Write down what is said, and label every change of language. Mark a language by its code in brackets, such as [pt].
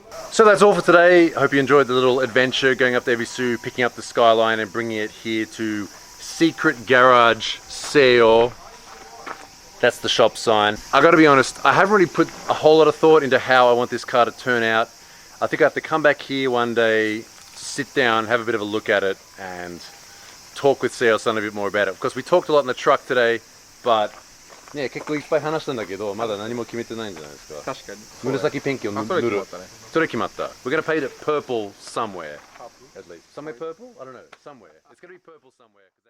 [en] So that's all for today. I hope you enjoyed the little adventure going up to Ebisu, picking up the Skyline and bringing it here to Secret Garage Seo. That's the shop sign. I gotta be honest, I haven't really put a whole lot of thought into how I want this car to turn out. I think I have to come back here one day, sit down, have a bit of a look at it, and talk with Seo-san a bit more about it. Because we talked a lot in the truck today, but [ja] ね、結構いっぱい話したんだけど、まだ何も決めてないんじゃないですか。確かに。紫ペンキを塗る。それ決まったね。それ決まった。 [en] We're gonna paint it purple somewhere. At least. Somewhere purple? I don't know. Somewhere. It's gonna be purple somewhere.